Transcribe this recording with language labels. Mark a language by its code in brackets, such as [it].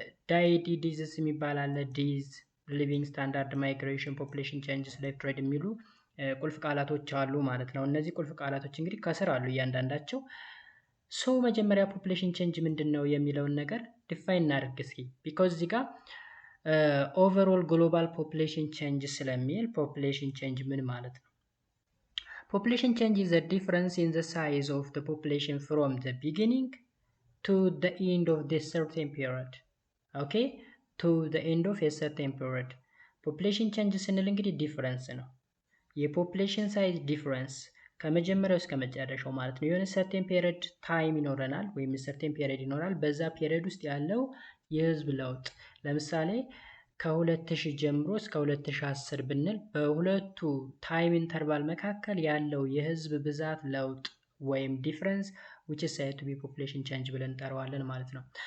[am] ዳይዲ ዲዝስ የሚባል አለ፣ [en] ዲዝ ሊቪንግ ስታንዳርድ፣ [am] ማይግሬሽን፣ ፖፑሌሽን ቼንጅስ፣ [en] ሌፍት ትሬድ [am] የሚሉ ቁልፍ ቃላቶች አሉ ማለት ነው። እነዚህ ቁልፍ ቃላቶች እንግዲህ ከስር አሉ እያንዳንዳቸው። መጀመሪያ ፖፑሌሽን ቼንጅ ምንድን ነው የሚለውን ነገር ዲፋይን እናድርግ እስኪ። [en] ቢኮዝ [am] እዚህ ጋር [en] ኦቨርኦል ግሎባል ፖፑሌሽን ቼንጅ [am] ስለሚል ፖፑሌሽን ቼንጅ ምን ማለት ነው? [en] ፖፑሌሽን ቼንጅ ኢዝ a difference in the size of the population from the beginning to the end of this certain period. Okay? To the end of a certain period. [am] ፖፑሌሽን ቼንጅ ስንል እንግዲህ ዲፍረንስ ነው። የፖፑሌሽን ሳይዝ ዲፍረንስ ከመጀመሪያው እስከ መጨረሻው ማለት ነው። የሆነ [en] ሰርቴን ፔሪድ ታይም [am] ይኖረናል ወይም ሰርቴን ፔሪድ ይኖራል። በዛ ፔሪድ ውስጥ ያለው የህዝብ ለውጥ ለምሳሌ ከ2000 ጀምሮ እስከ 2010 ብንል በሁለቱ ታይም ኢንተርቫል መካከል ያለው የህዝብ ብዛት ለውጥ ወይም ዲፍረንስ [en] which is said to be population change [am] ብለን እንጠራዋለን ማለት ነው።